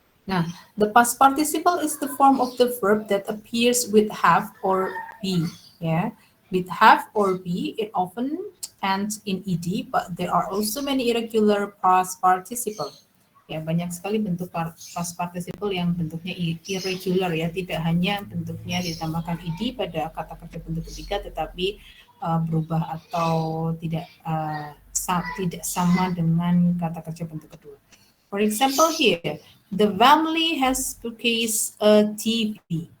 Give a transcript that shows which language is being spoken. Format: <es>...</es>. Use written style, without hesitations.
<en>Nah, the past participle is the form of the verb that appears with have or be ya. With have or be, it often ends in ed, but there are also many irregular past participle.</en> <id>Ya, banyak sekali bentuk past participle yang bentuknya irregular ya, tidak hanya bentuknya ditambahkan ed pada kata kerja bentuk ketiga, tetapi berubah atau tidak tidak sama dengan kata kerja bentuk kedua.</id> <en>For example here, the family has purchased a TV.</en>